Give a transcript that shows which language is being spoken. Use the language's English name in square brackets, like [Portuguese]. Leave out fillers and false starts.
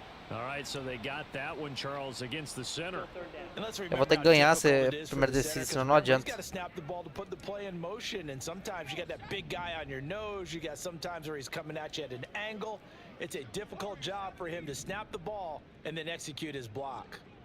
[English] All right, so they got that one, Charles, against the center. [Portuguese] Eu vou ter que ganhar essa primeira descida, senão não adianta. [English] You got to snap the ball to put the play in motion, and sometimes you got that big guy on your nose. You got sometimes where he's coming at you at an angle. It's a difficult job for him to snap the ball and then execute his block.